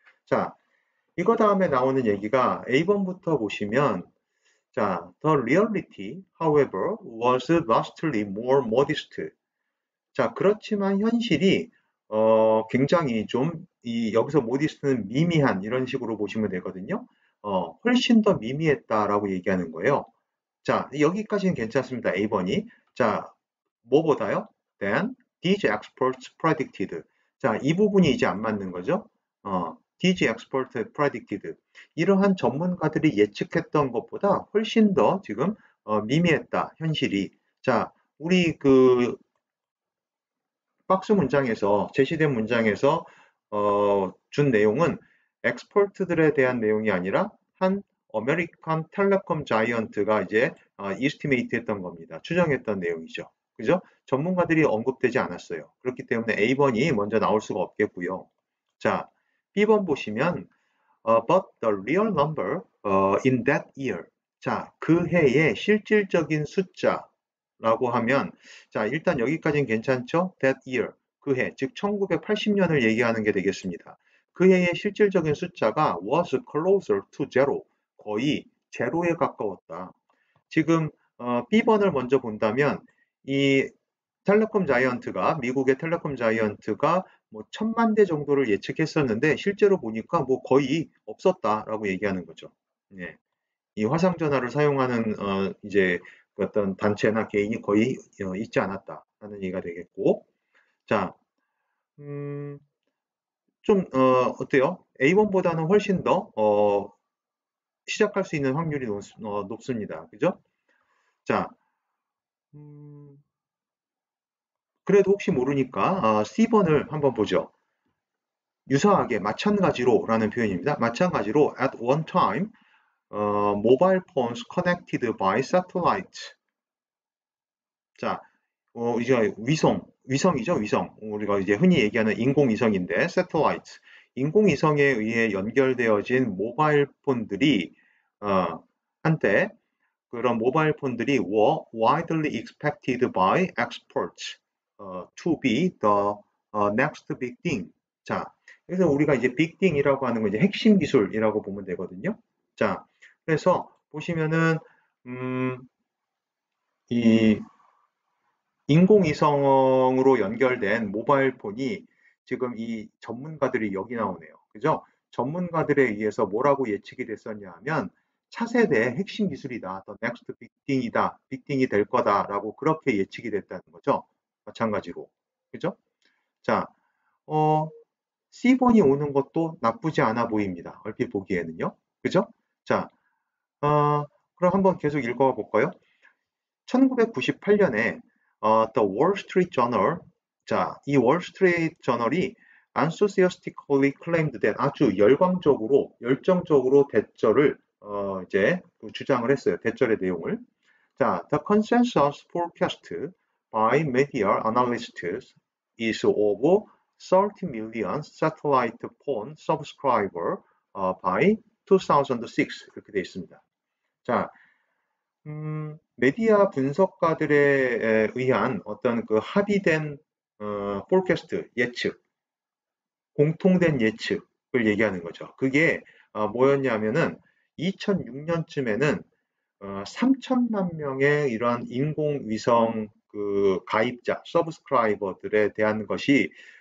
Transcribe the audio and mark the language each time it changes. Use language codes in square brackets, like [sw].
[ko] 자, 이거 다음에 나오는 얘기가 A번부터 보시면 자, [en] the reality, however, was vastly more modest. [ko] 자, 그렇지만 현실이 굉장히 좀 여기서 modest는 미미한 이런 식으로 보시면 되거든요. 훨씬 더 미미했다라고 얘기하는 거예요. 자, 여기까지는 괜찮습니다. A번이. 자, 뭐보다요? [en] Then these experts predicted. [ko] 자, 이 부분이 이제 안 맞는 거죠. [en] these experts predicted. [ko] 이러한 전문가들이 예측했던 것보다 훨씬 더 지금 미미했다. 현실이. 자, 우리 그 박스 문장에서 제시된 문장에서 준 내용은 엑스퍼트들에 대한 내용이 아니라 한 아메리칸 텔레콤 자이언트가 이제 이스티메이트 했던 겁니다. 추정했던 내용이죠. 그죠? 전문가들이 언급되지 않았어요. 그렇기 때문에 A번이 먼저 나올 수가 없겠고요. 자, B번 보시면 [en] but the real number in that year. [ko] 자, 그 해의 실질적인 숫자라고 하면 자, 일단 여기까지는 괜찮죠? [en] That year. [ko] 그 해, 즉 1980년을 얘기하는 게 되겠습니다. 그 해의 실질적인 숫자가 [en] was closer to zero. [ko] 거의 제로에 가까웠다. 지금 B번을 먼저 본다면 이 텔레콤 자이언트가 미국의 텔레콤 자이언트가 뭐 1000만 대 정도를 예측했었는데 실제로 보니까 뭐 거의 없었다라고 얘기하는 거죠. 예. 이 화상 전화를 사용하는 이제 어떤 단체나 개인이 거의 있지 않았다라는 얘기가 되겠고, 자, 좀 어때요? A1보다는 훨씬 더 시작할 수 있는 확률이 높습니다. 그죠? 자, 그래도 혹시 모르니까 C번을 한번 보죠. 유사하게 마찬가지로 라는 표현입니다. 마찬가지로 [en] at one time mobile phones connected by satellite. [ko] 자, 이제 위성이죠, 위성. 우리가 이제 흔히 얘기하는 인공위성인데, satellite. 인공위성에 의해 연결되어진 모바일 폰들이, [en] 한때 그런 모바일 폰들이 were widely expected by experts to be the next big thing. [ko] 자, 그래서 우리가 이제 big thing이라고 하는 건 이제 핵심 기술이라고 보면 되거든요. 자, 그래서 보시면은 이 인공위성으로 연결된 모바일 폰이 지금 이 전문가들이 여기 나오네요. 그죠? 전문가들에 의해서 뭐라고 예측이 됐었냐 하면 차세대 핵심 기술이다. 더 넥스트 빅띵이다. 빅띵이 될 거다라고 그렇게 예측이 됐다는 거죠. 마찬가지로. 그죠? 자, C번이 오는 것도 나쁘지 않아 보입니다. 얼핏 보기에는요. 그죠? 자, 그럼 한번 계속 읽어봐 볼까요? 1998년에 The Wall Street Journal, 자, 이 Wall Street Journal이 [en] enthusiastically claimed that [ko] 아주 열정적으로 대절을 이제 주장을 했어요. 대절의 내용을. [en] 자, the consensus forecast by media analysts is of 30 million satellite phone subscriber by 2006 [ko] 이렇게 되어 있습니다. 자, 메디아 분석가들에 의한 어떤 그 합의된 forecast 예측, 공통된 예측을 얘기하는 거죠. 그게 뭐였냐면은 2006년쯤에는 3천만 명의 이러한 인공위성 그 가입자, 서브스크라이버들에 대한 것이